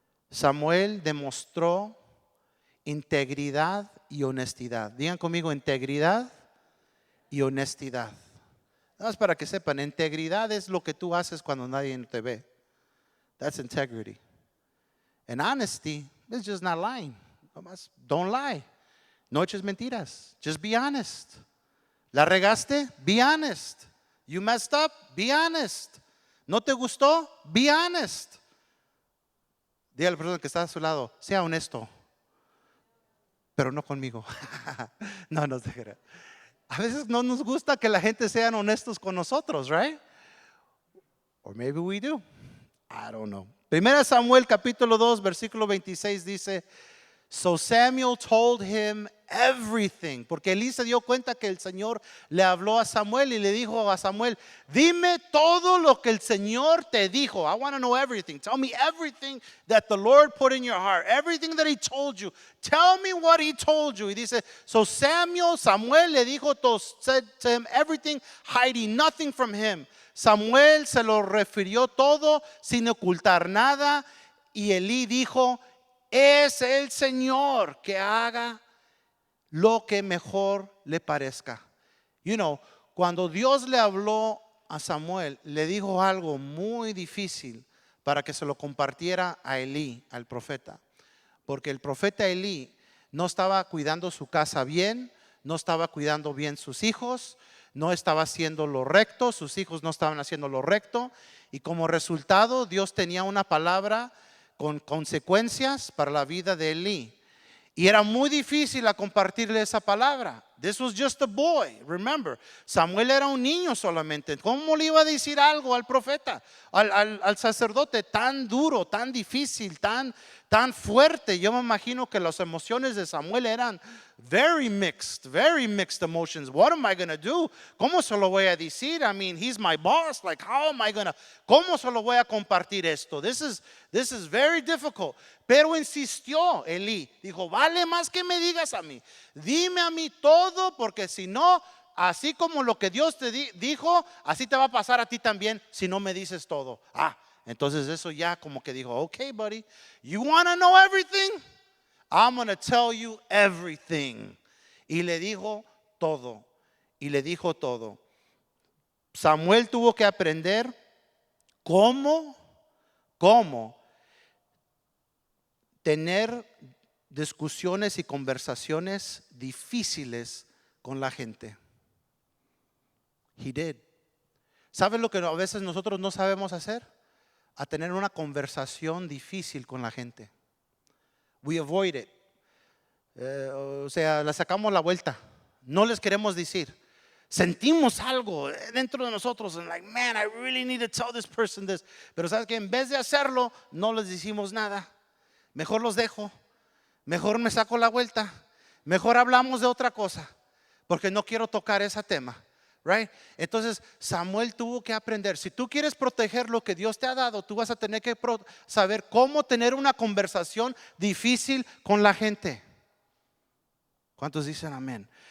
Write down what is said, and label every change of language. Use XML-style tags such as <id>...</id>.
<es>Samuel demostró integridad y honestidad. Digan conmigo, integridad y honestidad. Nada más para que sepan, integridad es lo que tú haces cuando nadie te ve.</es> <en>That's integrity. And honesty is just not lying.</en> <es>Nomás,</es> <en>don't lie.</en> <es>No eches mentiras.</es> <en>Just be honest.</en> <es>¿La regaste?</es> <en>Be honest. You messed up? Be honest.</en> <es>¿No te gustó?</es> <en>Be honest.</en> <es>Dígale a la persona que está a su lado, sea honesto. Pero no conmigo. No, no se crea. A veces no nos gusta que la gente sean honestos con nosotros,</es> <en>right? Or maybe we do. I don't know.</en> <es>Primera Samuel capítulo 2 versículo 26 dice,</es> <en>so Samuel told him everything.</en> <es>Porque Elí se dio cuenta que el Señor le habló a Samuel y le dijo a Samuel, dime todo lo que el Señor te dijo.</es> <en>I want to know everything. Tell me everything that the Lord put in your heart. Everything that he told you. Tell me what he told you.</en> <es>Y dice,</es> <en>so Samuel</en> <es>le dijo,</es> <en>said to him everything, hiding nothing from him.</en> <es>Samuel se lo refirió todo sin ocultar nada. Y Elí dijo, es el Señor que haga lo que mejor le parezca. You know, cuando Dios le habló a Samuel, le dijo algo muy difícil para que se lo compartiera a Elí, al profeta. Porque el profeta Elí no estaba cuidando su casa bien, no estaba cuidando bien sus hijos, no estaba haciendo lo recto, sus hijos no estaban haciendo lo recto. Y como resultado, Dios tenía una palabra con consecuencias para la vida de Elí. Y era muy difícil a compartirle esa palabra.</es> <en>This was just a boy, remember.</en> <es>Samuel era un niño solamente. ¿Cómo le iba a decir algo al profeta, al sacerdote tan duro, tan difícil, tan fuerte? Yo me imagino que las emociones de Samuel eran</es> <en>very mixed emotions. What am I going to do?</en> <es>¿Cómo se lo voy a decir?</es> <en>I mean, he's my boss. Like, how am I going to?</en> <es>¿Cómo se lo voy a compartir esto?</es> <en>This is very difficult.</en> <es>Pero insistió Elí. Dijo, vale más que me digas a mí. Dime a mí todo, porque si no, así como lo que Dios te dijo, así te va a pasar a ti también si no me dices todo. Entonces eso ya como que dijo,</es> <en>okay, buddy, you want to know everything? I'm going to tell you everything.</en> <es>Y le dijo todo. Y le dijo todo. Samuel tuvo que aprender cómo tener discusiones y conversaciones difíciles con la gente.</es> <en>He did.</en> <es>¿Sabes lo que a veces nosotros no sabemos hacer? A tener una conversación difícil con la gente.</es> <en>We avoid it.</en> <es>O sea, la sacamos la vuelta. No les queremos decir. Sentimos algo dentro de nosotros.</es> <en>And like, man, I really need to tell this person this.</en> <es>Pero sabes que en vez de hacerlo, no les decimos nada. Mejor los dejo. Mejor me saco la vuelta. Mejor hablamos de otra cosa. Porque no quiero tocar ese tema. Right? Entonces Samuel tuvo que aprender. Si tú quieres proteger lo que Dios te ha dado, tú vas a tener que saber cómo tener una conversación difícil con la gente. ¿Cuántos dicen amén?</es>